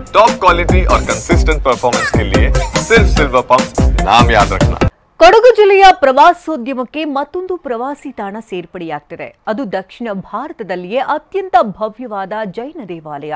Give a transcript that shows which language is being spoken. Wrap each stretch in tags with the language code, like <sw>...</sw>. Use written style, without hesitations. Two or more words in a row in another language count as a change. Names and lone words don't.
<en>top quality</en> <hi>और</hi> <en>consistent performance</en> <hi>के लिए सिर्फ सिल्वर पंप नाम याद रखना।</hi> <kn>ಕೊಡಗು ಜಿಲ್ಲೆಯ ಪ್ರವಾಸೋದ್ಯಮಕ್ಕೆ ಮತ್ತೊಂದು ಪ್ರವಾಸಿ ತಾಣ ಸೇರ್ಪಡೆಯಾಗ್ತಿದೆ. ಅದು ದಕ್ಷಿಣ ಭಾರತದಲ್ಲಿಯೇ ಅತ್ಯಂತ ಭವ್ಯವಾದ ಜೈನ ದೇವಾಲಯ.</kn>